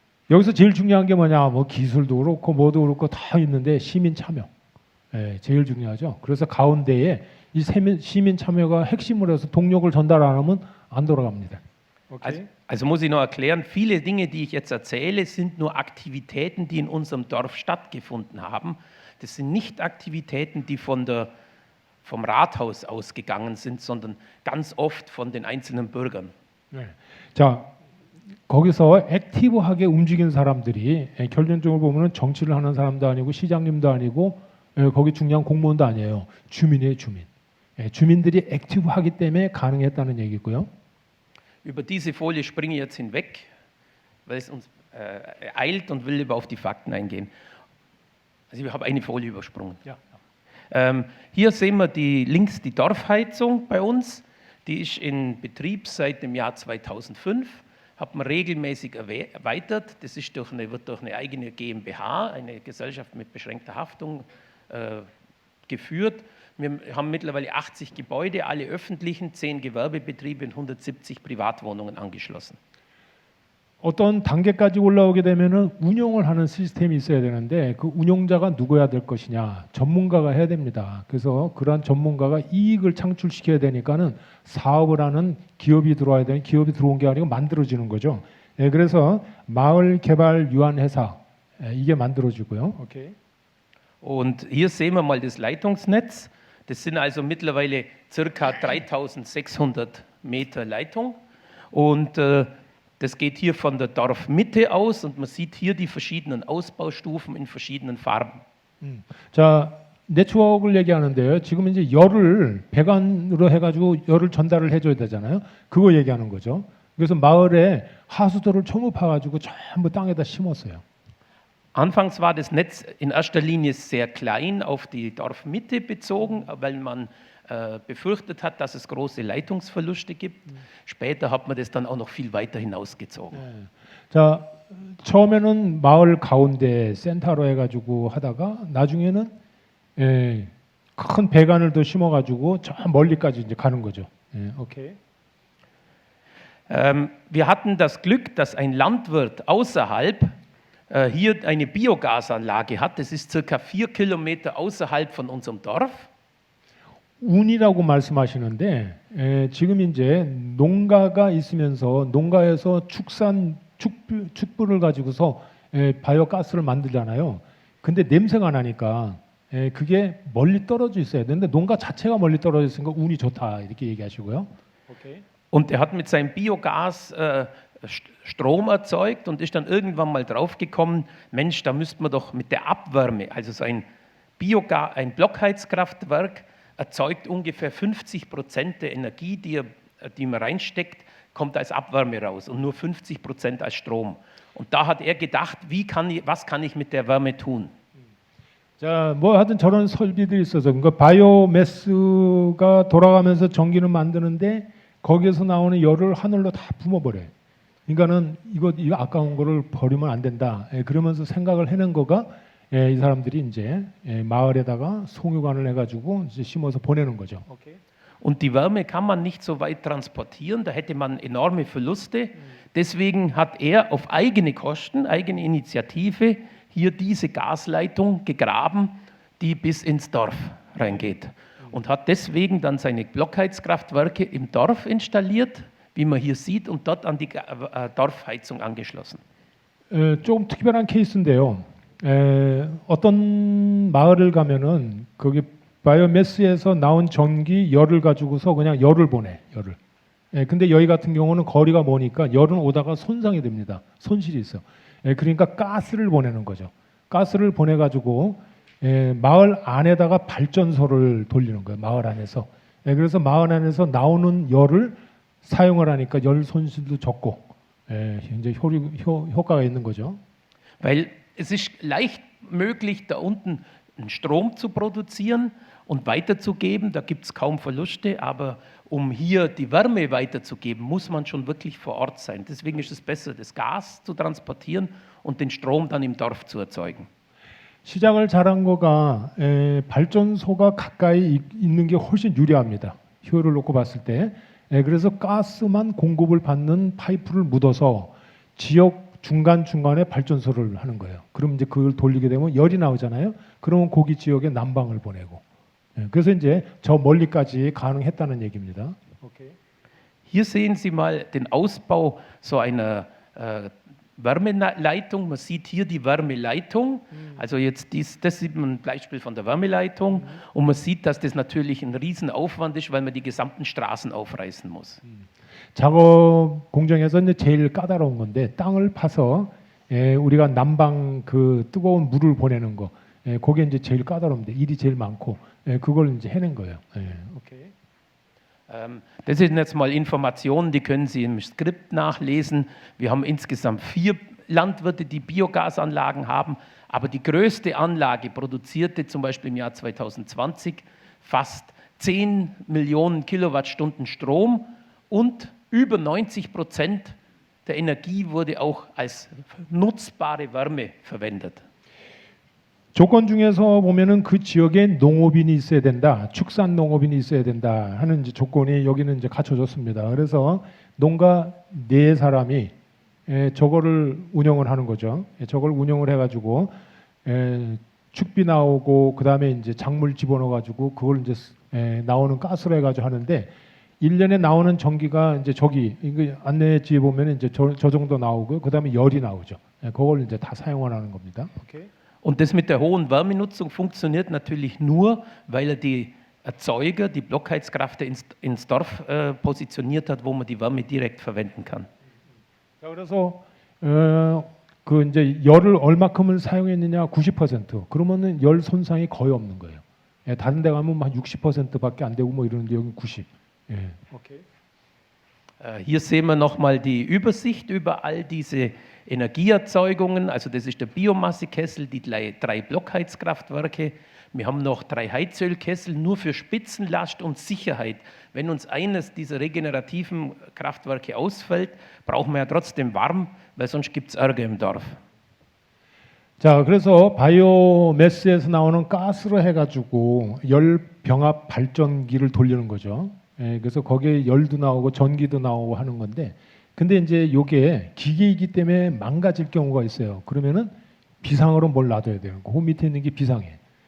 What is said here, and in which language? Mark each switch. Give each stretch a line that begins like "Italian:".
Korean: 여기서 제일 중요한 게 뭐냐? 뭐 기술도 그렇고 뭐도 그렇고 다 있는데 시민 참여. 제일 중요하죠. 그래서 가운데에 이 시민 참여가 핵심으로 해서 동력을 전달 안 하면 안 돌아갑니다.
German: Also muss ich noch erklären, viele Dinge, die ich jetzt erzähle, sind nur Aktivitäten, die in unserem Dorf stattgefunden haben. Das sind nicht Aktivitäten, die vom Rathaus ausgegangen sind, sondern ganz oft von den einzelnen Bürgern.
Korean: 자, 거기서 액티브하게 움직인 사람들이 결론적으로 보면 정치를 하는 사람도 아니고 시장님도 아니고 거기 중요한 공무원도 아니에요. 주민이에요, 주민. 주민들이 액티브하기 때문에 가능했다는 얘기고요.
German: Über diese Folie springe ich jetzt hinweg, weil es uns eilt und will lieber auf die Fakten eingehen. Also ich habe eine Folie übersprungen. Ja. Hier sehen wir links die Dorfheizung bei uns. Die ist in Betrieb seit dem Jahr 2005. Hat man regelmäßig erweitert. Das ist wird durch eine eigene GmbH, eine Gesellschaft mit beschränkter Haftung, geführt. Wir haben mittlerweile 80 Gebäude, alle öffentlichen, 10 Gewerbebetriebe und 170 Privatwohnungen angeschlossen.
Korean: 어떤 단계까지 올라오게 되면은 운영을 하는 시스템이 있어야 되는데 그 운영자가 누구야 될 것이냐 전문가가 해야 됩니다. 그래서 그러한 전문가가 이익을 창출시켜야 되니까는 사업을 하는 기업이 들어와야 되는 기업이 들어온 게 아니고 만들어지는 거죠. 예, 그래서 마을 개발 유한 회사 이게 만들어지고요. 오케이.
German: Und hier sehen wir mal das Leitungsnetz. Das sind also mittlerweile circa 3600 Meter Leitung. Und das geht hier von der Dorfmitte aus und man sieht hier die verschiedenen Ausbaustufen in verschiedenen Farben.
Korean: 자, 네트워크를 얘기하는데요. 지금 이제 열을 배관으로 해가지고 열을 전달을 해줘야 되잖아요. 그거 얘기하는 거죠. 그래서 마을에 하수도를 초무파가지고 전부 땅에다 심었어요.
German: Anfangs war das Netz in erster Linie sehr klein auf die Dorfmitte bezogen, weil man befürchtet hat, dass es große Leitungsverluste gibt. Später hat man das dann auch noch viel weiter hinausgezogen.
Korean: 자, 처음에는 마을 가운데 센터로 해가지고 하다가 나중에는 큰 배관을 더 심어가지고 저 멀리까지 이제 가는 거죠. 오케이.
German: Wir hatten das Glück, dass ein Landwirt außerhalb hier eine Biogasanlage hat. Das ist circa 4 Kilometer außerhalb von unserem Dorf.
Korean: 운이라고 말씀하시는데 지금 이제 농가가 있으면서 농가에서 축부를 가지고서 바이오가스를 만들잖아요. 근데 냄새가 나니까 그게 멀리 떨어져 있어야 되는데 농가 자체가 멀리 떨어져 있으니까 운이 좋다 이렇게 얘기하시고요. 오케이.
German: Und er hat mit seinem Biogas Strom erzeugt und ist dann irgendwann mal draufgekommen, Mensch, da müsste man doch mit der Abwärme, also so ein Blockheizkraftwerk erzeugt ungefähr 50% der Energie, die man reinsteckt, kommt als Abwärme raus und nur 50% als Strom. Und da hat er gedacht, was kann ich mit der Wärme tun?
Korean: 자, 뭐 하여튼 저런 설비들이 있어서 그러니까 바이오매스가 돌아가면서 전기를 만드는데 거기에서 나오는 열을 하늘로 다 뿜어버려요. 그러니까는 이거 아까운 거를 버리면 안 된다. 그러면서 생각을 해낸 거가 이 사람들이 이제 마을에다가 송유관을 해가지고 이제 심어서 보내는 거죠.
German: Und die Wärme kann man nicht so weit transportieren, da hätte man enorme Verluste. Deswegen hat er auf eigene Kosten, eigene Initiative hier diese Gasleitung gegraben, die bis ins Dorf reingeht. Und hat deswegen dann seine Blockheizkraftwerke im Dorf installiert, wie man hier sieht, und dort an die Dorfheizung angeschlossen.
Korean: 조금 특별한 케이스인데요. 어떤 마을을 가면은 거기 바이오매스에서 나온 전기 열을 가지고서 그냥 열을 보내 열을. 근데 여기 같은 경우는 거리가 머니까 열은 오다가 손상이 됩니다. 손실이 있어. 그러니까 가스를 보내는 거죠. 가스를 보내 가지고 마을 안에다가 발전소를 돌리는 거예요. 마을 안에서. 그래서 마을 안에서 나오는 열을 사용을 하니까 열 손실도 적고 굉장히 효과가 있는 거죠.
German: Weil es ist leicht möglich, da unten einen Strom zu produzieren und weiterzugeben. Da gibt es kaum Verluste, aber um hier die Wärme weiterzugeben, muss man schon wirklich vor Ort sein. Deswegen ist es besser, das Gas zu transportieren und den Strom dann im Dorf zu erzeugen.
Korean: 시작을 잘한 거가 발전소가 가까이 있는 게 훨씬 유리합니다. 효율을 놓고 봤을 때. 그래서 가스만 공급을 받는 파이프를 묻어서 지역 중간중간에 발전소를 하는 거예요. 그럼 이제 그걸 돌리게 되면 열이 나오잖아요. 그러면 거기 지역에 난방을 보내고. 그래서 이제 저 멀리까지 가능했다는 얘기입니다.
German: Okay. Hier sehen Sie mal den Ausbau so einer Wärmeleitung. Man sieht hier die Wärmeleitung. Also jetzt das sieht man ein Beispiel von der Wärmeleitung. Und man sieht, dass das natürlich ein Riesenaufwand ist, weil man die gesamten Straßen aufreißen muss.
Korean: 작업 공정에서 이제 제일 까다로운 건데 땅을 파서 우리가 난방 그 뜨거운 물을 보내는 거, 그게 이제 제일 까다로운데 일이 제일 많고 그걸 이제 해낸 거예요.
German: Okay. Das sind jetzt mal Informationen, die können Sie im Skript nachlesen. Wir haben insgesamt 4 Landwirte, die Biogasanlagen haben, aber die größte Anlage produzierte zum Beispiel im Jahr 2020 fast 10 Millionen Kilowattstunden Strom und über 90% der Energie wurde auch als nutzbare Wärme verwendet.
Korean: 조건 중에서 보면은 그 지역에 농업인이 있어야 된다, 축산 농업인이 있어야 된다 하는 이제 조건이 여기는 이제 갖춰졌습니다. 그래서 농가 4사람이 저거를 운영을 하는 거죠. 저걸 운영을 해가지고 축비 나오고 그 다음에 이제 작물 집어넣어가지고 그걸 이제 나오는 가스로 해가지고 하는데 1년에 나오는 전기가 이제 저기 이거 안내지에 보면 이제 저 정도 나오고 그 다음에 열이 나오죠. 그걸 이제 다 사용하는 겁니다. 오케이.
German: Und das mit der hohen Wärmenutzung funktioniert natürlich nur, weil er die Erzeuger, die Blockheizkraft ins Dorf positioniert hat, wo man die Wärme direkt verwenden kann.
Korean: 자, 그래서 그 이제 열을 얼마큼을 사용했느냐 90%. 그러면은 열 손상이 거의 없는 거예요. 다른 데 가면 한 60%밖에 안 되고 뭐 이러는데 여기 90. 오케이.
German: Hier sehen wir nochmal die Übersicht über all diese Energieerzeugungen. Also das ist der Biomassekessel, die drei Blockheizkraftwerke. Wir haben noch 3 Heizölkessel nur für Spitzenlast und Sicherheit. Wenn uns eines dieser regenerativen Kraftwerke ausfällt, brauchen wir ja trotzdem warm, weil sonst gibt es Ärger im Dorf.
Korean: 자, 그래서 바이오매스에서 나오는 가스로 해가지고 열 병합 발전기를 돌리는 거죠. 그래서 거기에 열도 나오고 전기도 나오고 하는 건데, 근데 이제 요게 기계이기 때문에 망가질 경우가 있어요. 그러면은 비상으로 뭘 놔둬야 돼요. 그 밑에 있는 게 비상해.